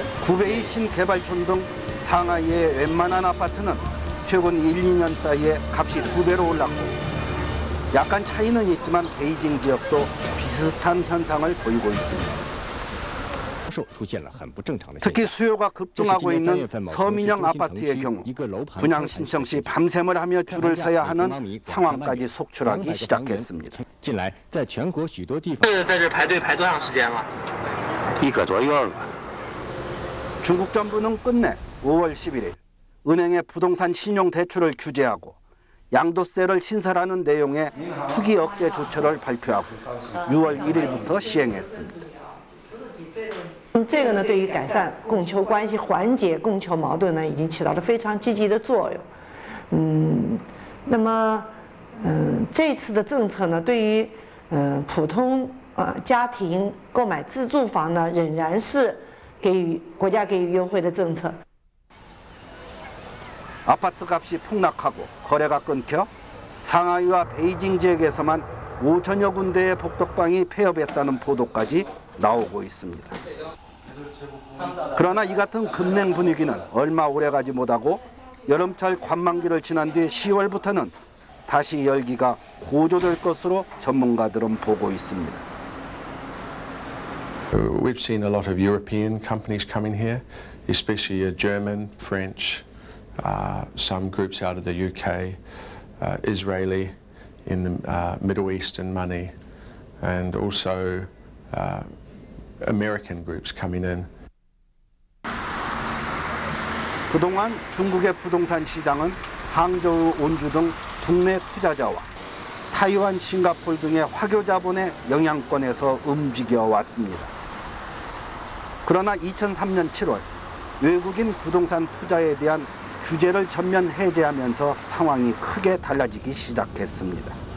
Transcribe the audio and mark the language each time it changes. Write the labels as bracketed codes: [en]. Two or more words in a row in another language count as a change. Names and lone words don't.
[ko] 구베이 신개발촌 등 상하이의 웬만한 아파트는 최근 1, 2년 사이에 값이 2배로 올랐고 약간 차이는 있지만 베이징 지역도 비슷한 현상을 보이고 있습니다. 특히 수요가 급증하고 있는 서민형 아파트의 경우 분양 신청 시 밤샘을 하며 줄을 서야 하는 상황까지 속출하기 시작했습니다. [zh] 在这排队排多长时间了？1个多月了。 [ko] 중국 정부는 끝내 5월 11일 은행의 부동산 신용 대출을 규제하고 양도세를 신설하는 내용의 투기 억제 조처를 발표하고 6월 1일부터 시행했습니다. [zh] 这个呢，对于改善供求关系、缓解供求矛盾呢，已经起到了非常积极的作用。那么，这次的政策呢，对于普通家庭购买自住房呢，仍然是国家给予优惠的政策。 [ko] 아파트 값이 폭락하고 거래가 끊겨 상하이와 베이징 지역에서만 5천여 군데의 복덕방이 폐업했다는 보도까지 나오고 있습니다. 그러나 이 같은 급냉 분위기는 얼마 오래가지 못하고 여름철 관망기를 지난 뒤 10월부터는 다시 열기가 고조될 것으로 전문가들은 보고 있습니다. [en] We've seen a lot of European companies coming here, especially German, French, some groups out of the UK, Israeli, in the Middle Eastern money, and also American groups coming in. [ko] 그동안 중국의 부동산 시장은 항저우, 온주 등 국내 투자자와 타이완, 싱가포르 등의 화교 자본의 영향권에서 움직여 왔습니다. 그러나 2003년 7월 외국인 부동산 투자에 대한 규제를 전면 해제하면서 상황이 크게 달라지기 시작했습니다.